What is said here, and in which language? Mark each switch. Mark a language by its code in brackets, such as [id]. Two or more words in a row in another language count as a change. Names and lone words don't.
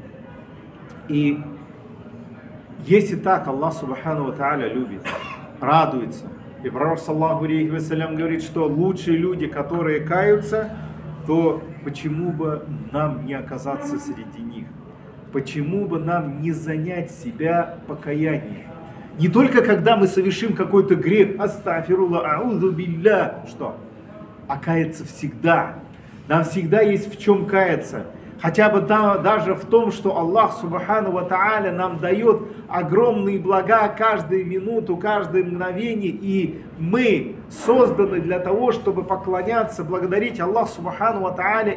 [ru] И если так [ar] الله سبحانه وتعالى [ru] любит, радуется, и пророк [ar] صلى الله عليه وسلم [ru] говорит, что лучшие люди, которые каются, то почему бы нам не оказаться среди них? Почему бы нам не занять себя покаянием? Не только когда мы совершим какой-то грех, [ar] أستغفر الله، أعوذ بالله, [ru] что? А каяться всегда. Нам всегда есть в чем каяться. Хотя бы даже в том, что [ar] الله سبحانه وتعالى [ru] нам дает огромные блага каждую минуту, каждое мгновение. И мы созданы для того, чтобы поклоняться, благодарить [ar] الله سبحانه وتعالى.